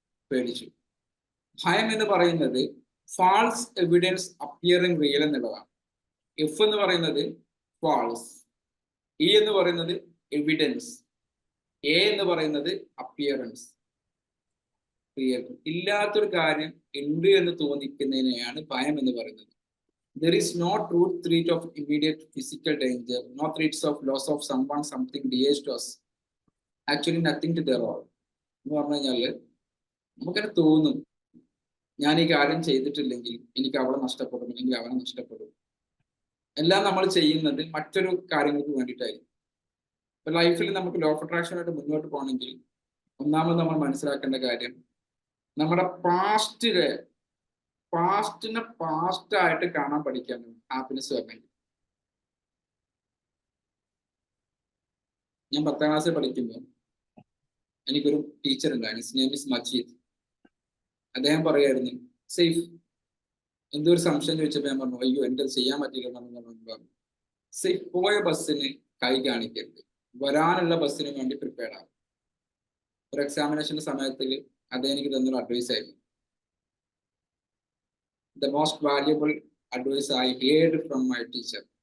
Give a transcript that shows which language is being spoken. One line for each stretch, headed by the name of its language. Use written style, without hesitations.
Malayalam: പേടിച്ചു. ഭയം എന്ന് പറയുന്നത്
English: false evidence appearing real
Malayalam: എന്നുള്ളതാണ്. എഫ് എന്ന് പറയുന്നത് ഫാൾസ്, ഇ എന്ന് പറയുന്നത് എവിഡൻസ്, എ എന്ന് പറയുന്നത് അപ്പിയറൻസ്, റിയൽ. ഇല്ലാത്തൊരു കാര്യം ഉണ്ട് എന്ന് തോന്നിക്കുന്നതിനെയാണ് ഭയം എന്ന് പറയുന്നത്.
English: There is no true threat of immediate physical danger, no threats of loss of someone, something dear to us. Actually nothing to their all.
Malayalam: എന്ന് പറഞ്ഞു കഴിഞ്ഞാല് നമുക്കത് തോന്നും, ഞാൻ ഈ കാര്യം ചെയ്തിട്ടില്ലെങ്കിൽ എനിക്ക് അവളെ നഷ്ടപ്പെടും, അല്ലെങ്കിൽ അവനെ നഷ്ടപ്പെടും. എല്ലാം നമ്മൾ ചെയ്യുന്നത് മറ്റൊരു കാര്യങ്ങൾക്ക് വേണ്ടിയിട്ടായിരിക്കും. ഇപ്പൊ ലൈഫിൽ നമുക്ക് ലോ ഓഫ് അട്രാക്ഷനായിട്ട് മുന്നോട്ട് പോകണമെങ്കിൽ ഒന്നാമത് നമ്മൾ മനസ്സിലാക്കേണ്ട കാര്യം, നമ്മുടെ പാസ്റ്റിനെ പാസ്റ്റായിട്ട് കാണാൻ പഠിക്കാനും ഹാപ്പിനെസ് വരണമെങ്കിൽ. ഞാൻ 10ാം ക്ലാസ്സിൽ പഠിക്കുമ്പോൾ എനിക്കൊരു ടീച്ചർ ഉണ്ടായിരുന്നു,
English: His name is Majeed.
Malayalam: അദ്ദേഹം പറയായിരുന്നു സേഫ്, എന്തോ ഒരു സംശയം ചോദിച്ചപ്പോൾ ഞാൻ പറഞ്ഞു അയ്യോ എൻ്റെ ചെയ്യാൻ പറ്റില്ല എന്ന് പറഞ്ഞു. സേഫ്, പോയ ബസ്സിന് കൈ കാണിക്കരുത്, വരാനുള്ള ബസ്സിന് വേണ്ടി പ്രിപ്പയർ ആകും. ഒരു എക്സാമിനേഷന്റെ സമയത്തിൽ അദ്ദേഹം എനിക്ക് തന്നൊരു അഡ്വൈസ് ആയിരുന്നു.
English: The most valuable advice I heard from my teacher.